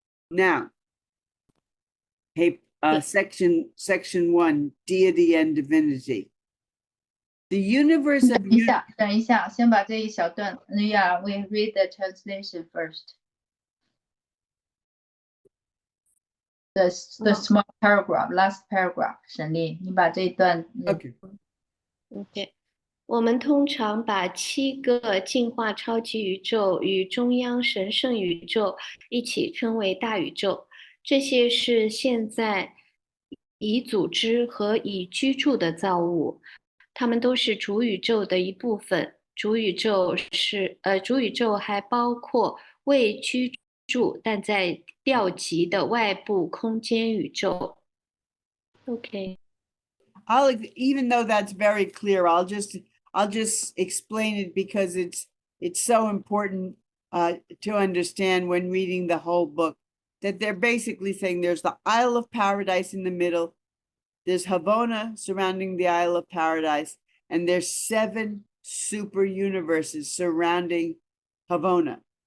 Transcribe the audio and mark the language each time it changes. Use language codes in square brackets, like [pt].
[en] Now, section 1, deity and divinity. The universe of [zh] 等一下，先把这一小段 [en] Yeah, we read the translation first. The small paragraph, last paragraph. [zh] 沈丽，你把这一段 [en] Okay. [zh] OK，我们通常把7个进化超级宇宙与中央神圣宇宙一起称为大宇宙。这些是现在已组织和已居住的造物，它们都是主宇宙的一部分。主宇宙还包括未居住但在调集的外部空间宇宙。 [en] OK。 Even though that's very clear, I'll just explain it because it's so important to understand when reading the whole book, that they're basically saying there's the Isle of Paradise in the middle, there's Havona surrounding the Isle of Paradise, and there's 7 super universes surrounding Havona.